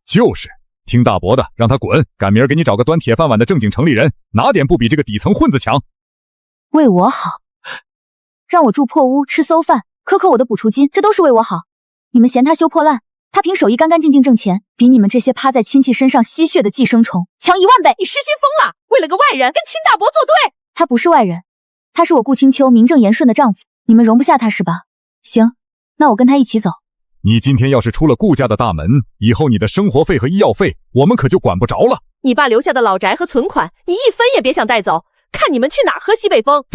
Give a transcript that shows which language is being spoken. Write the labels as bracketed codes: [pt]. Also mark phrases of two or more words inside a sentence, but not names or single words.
[zh] 就是聽大伯的，讓她滾，趕明兒給你找個端鐵飯碗的正經城裡人，哪點不比這個底層混子強？為我好，讓我住破屋吃餿飯，苛刻我的補助金，這都是為我好。你們嫌他修破爛，他憑手藝乾乾淨淨掙錢，比你們這些趴在親戚身上吸血的寄生蟲強10000倍。你失心瘋了，為了個外人跟親大伯作對？他不是外人，他是我顧青秋名正言順的丈夫，你們容不下他是吧？行，那我跟他一起走。你今天要是出了顧家的大門，以後你的生活費和醫藥費，我們可就管不着了。你爸留下的老宅和存款，你一分也別想帶走，看你們去哪兒喝西北風。